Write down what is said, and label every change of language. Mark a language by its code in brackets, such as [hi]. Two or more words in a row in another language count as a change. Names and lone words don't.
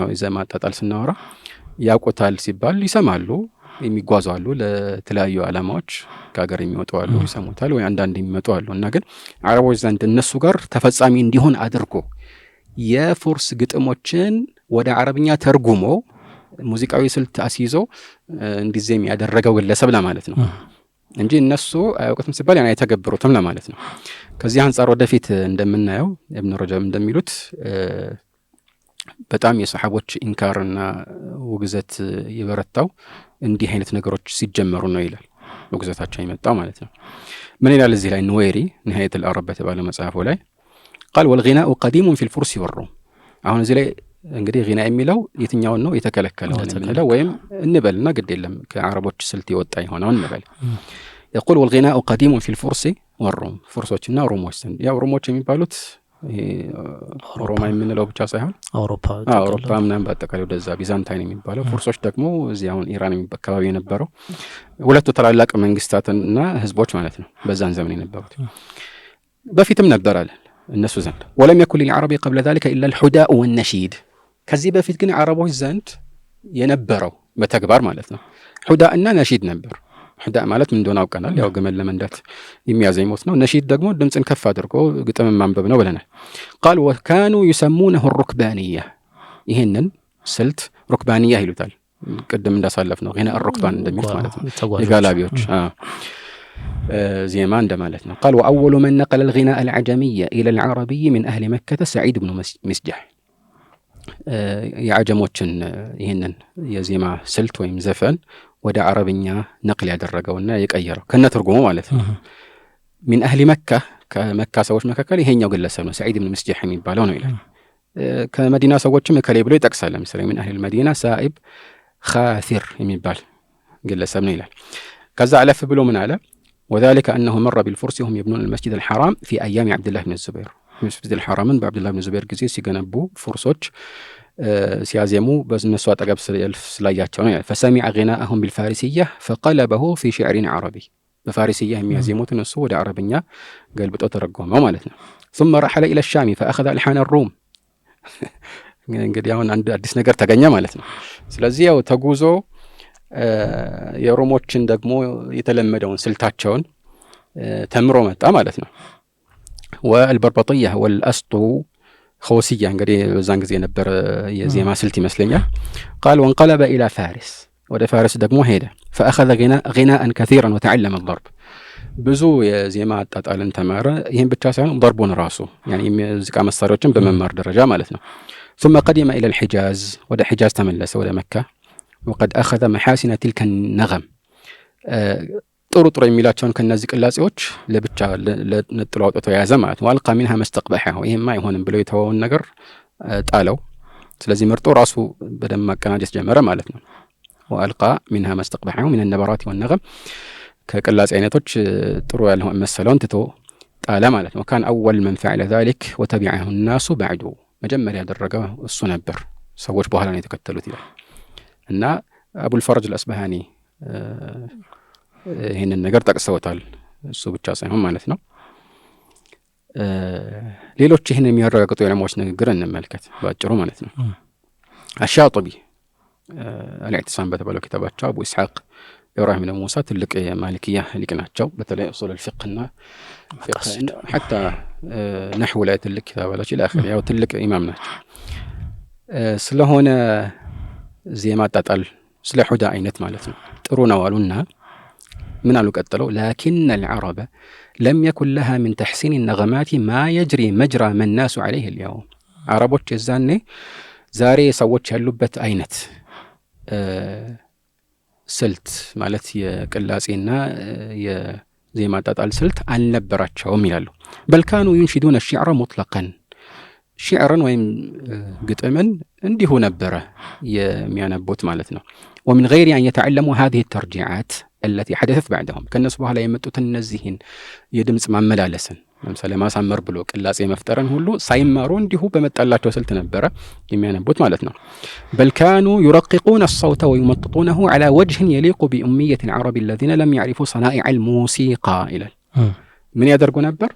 [am] የዜማ አጣጣል ስናወራ ያውቁታል ሲባል ይሰማሉ፣ የሚጓዙ አሉ፣ ለተለያዩ ዓላማዎች ከሀገር የሚወጡ አሉ፣ ይሰሙታል ወይ አንዳንድ የሚመጡ አሉ። እና ግን አረቦች ዘንድ እነሱ ጋር ተፈጻሚ እንዲሆን አድርጎ የፎርስ ግጥሞችን ወደ አረብኛ ተርጉሞ ሙዚቃዊ ስልት አስይዞ እንዲዜም ያደረገው ግለሰብ ለማለት ነው እንጂ እነሱ አያውቁትም ሲባል ያን አይተገብሩትም ለማለት ነው። ከዚህ አንፃር ወደፊት እንደምናየው ኢብኑ ረጀብ እንደሚሉት በጣም የሰሃቦች ኢንካርና ውግዘት የበረታው እንዲህ አይነት ነገሮች ሲጀመሩ ነው ይላል። ውግዘታቸው የመጣው ማለት ነው። ምን ይላል እዚህ ላይ ንወይሪ نهاية العرب በተባለው መጽሐፉ ላይ [ar] قال والغناء قديم في الفرس والروم። [am] አሁን እዚህ ላይ እንግዲህ غناء የሚለው የትኛውን ነው የተከለከለው ነው ወይም እንበልና ግድ የለም ከአረቦች ስልት የወጣ ይሆናል እንበል። [ar] يقول والغناء قديم في الفرس والروم። [am] ፍርሶችና ሮሞች ያው ሮሞች የሚባሉት ሮማ የምንለው ብቻ ሳይሆን አውሮፓ ምናምን በአጠቃላይ ወደዛ ቢዛንታይን የሚባለው፣ ፍርሶች ደግሞ እዚህ አሁን ኢራን አካባቢ የነበረው ሁለቱ ታላላቅ መንግስታትና ህዝቦች ማለት ነው በዛን ዘመን የነበሩት። በፊትም ነበራል እነሱ ዘንድ [ar] ولم يكن للعرب قبل ذلك الا الحداء والنشيد። [am] ከዚህ በፊት ግን አረቦች ዘንድ የነበረው በተግባር ማለት ነው ሁዳእና ነሺድ ነበር። ሁዳእ ማለት ምን እንደሆነ አውቀናል። ያው ግመል ለመንዳት የሚያዘይሙት ነው። ነሺድ ደግሞ ድምጽን ከፍ አድርጎ ግጥም ማንበብ ነው ብለናል። [ar] قال وكانوا يسمونه الركبانيه። [am] ይሄንን ስልት ሩክባንያ ይሉታል። ቅድም እንዳሳለፍ ነው [ar] غناء الركبان [am] እንደሚሉት ማለት ነው የጋላቢዎች ዜማ እንደማለት ነው። [ar] قال وأول من نقل الغناء العجمي إلى العربي من أهل مكة سعيد بن مسجح [am] የዓጀሞችን ይህንን የዜማ ስልት ወይም ዘፈን ወደ አረብኛ ነቅል ያደረገውና የቀየረው ከነትርጉሙ ማለት ነው። من [ar] أهل مكة [am] ከመካ ሰዎች መካከል ይሄኛው ግለሰብ ነው ሰዒድ ብን መስጂሕ የሚባለው ነው ይላል። ከመዲና ሰዎችም ከሌ ብሎ ይጠቅሳል። ለምሳሌ [ar] من أهل المدينة سائب [am] خاثر የሚባል ግለሰብ ነው ይላል። ከዛ አለፍ ብሎ ምን አለ [ar] وذلك أنه مر بالفرس وهم يبنون المسجد الحرام في أيام عبد الله بن الزبير مسجد الحرام بعبد الله بن الزبير [am] ጊዜ ሲገነቡ ፍርሶች ሲያዜሙ በእነሱ አጠገብ ስላያቸው ነው። [ar] فسمع غناءهم بالفارسية فقلبه في شعر عربي [am] በፋሪስያ የሚያዜሙትን እሱ ወደ አረብኛ ገልብጦ ተረጎመው ማለት ነው። [ar] ثم رحل إلى الشام فأخذ ألحان الروم [am] እንግዲህ አሁን አንድ አዲስ ነገር ተገኘ ማለት ነው። ስለዚህ ያው ተጉዞ የሮሞችን ደግሞ የተለመደውን ስልታቸውን ተምሮ መጣ ማለት ነው። [ar] والبربطية والأسطو خوسية [am] እንግዲህ በዛን ጊዜ ነበር የዜማ ስልት ይመስለኛል። [ar] قال وانقلب إلى فارس [am] ወደ ፋርስ ደግሞ ሄደ [ar] فأخذ غناء كثيرا وتعلم الضرب [am] ብዙ የዜማ አጣጣልን ተማረ። ይህን ብቻ ሳይሆን ضربون ራሱ يعني ሙዚቃ መሳሪያዎችን በመማር ደረጃ ማለት ነው። [ar] ثم قدم إلى الحجاز [am] ወደ ሒጃዝ ተመለሰ ወደ መካ [ar] وقد أخذ محاسن تلك النغم [am] ጥሩ ጥሩ የሚላቸውን ከነዚህ ቅላጼዎች ለብቻ ለነጥሎ አውጥቶ ያዘ ማለት ነው። [ar] وألقى منها ما استقبحه [am] ይሄማ አይሆንም ብሎ የተወውን ነገር ጣለው። ስለዚህ መርጦ ራሱ በደም ማቀናጀት ጀመረ ማለት ነው። [ar] وألقى منها ما استقبحه من النبرات والنغم [am] ከቅላጼ አይነቶች ጥሩ ያልሆነ መሰለውን ትቶ ጣለ ማለት ነው። [ar] وكان أول من فعل ذلك وتبعه الناس بعده [am] መጀመሪያ ያደረገው እሱ ነበር፣ ሰዎች በኋላ ነው የተከተሉት ይላል። እና አቡል ፈርጅ አልአስባሃኒ ይህንን ነገር ጠቅሰውታል። እሱ ብቻ ሳይሆን ማለት ነው። ሌሎች ይህን የሚያረጋግጡ የዑለማዎች ንግግር እንመልከት ባጭሩ ማለት ነው። አሻጢቢ አልኢዕቲሳም በተባለው ኪታባቸው አቡ ኢስሐቅ ኢብራሂም ብን ሙሳ ትልቅ የማሊክያ ሊቅ ናቸው። በተለይ ኡሱል አልፊቅህና ሐታ ነህው ላይ ትልቅ ኪታብ አላቸው ኢላኺ ያው ትልቅ ኢማም ናቸው። ስለሆነ ዜማ አጣጣል ስለ ሑዳ አይነት ማለት ነው ጥሩ ነው አሉና ምን አሉ ቀጥለው [ar] لكن العرب لم يكن لها من تحسين النغمات ما يجري مجرى من الناس عليه اليوم [am] عربوች የዛኔ ዛሬ ሰዎች ያሉበት አይነት ስልት ማለት የቅላጼና የዜማ አጣጣል ስልት አልነበራቸውም ይላሉ። [ar] بل كانوا ينشدون الشعر مطلقا [am] ሽዕርን ወይም ግጥምን እንዲሁ ነበረ የሚያነቡት ማለት ነው። [ar] ومن غير أن يتعلموا هذه الترجيعات التي حدثت بعدهم [am] ከነሱ በኋላ የመጡት እነዚህን የድምጽ ማመላለስን ለምሳሌ ማሳመር ብሎ ቅላጼ መፍጠርን ሁሉ ሳይማሩ እንዲሁ በመጣላቸው ስልት ነበረ የሚያነቡት ማለት ነው። [ar] بل كانوا يرققون الصوت ويمططونه على وجه يليق بأمية العرب الذين لم يعرفوا صنائع الموسيقى [am] ይላል። ምን ያደርጉ ነበር?